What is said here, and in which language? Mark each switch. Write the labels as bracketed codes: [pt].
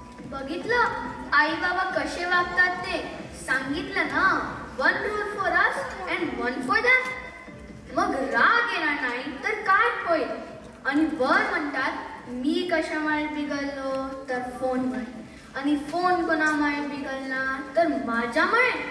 [mr] बघितलं आई बाबा कसे वागतात ते. सांगितलं ना, [en] 1 rule for us and 1 for them. [mr] मग राग येणार नाही तर काय होईल. आणि वर म्हणतात मी कशामुळे बिघडलो तर फोनमुळे, आणि फोन कोणामुळे बिघडला तर माझ्यामुळे.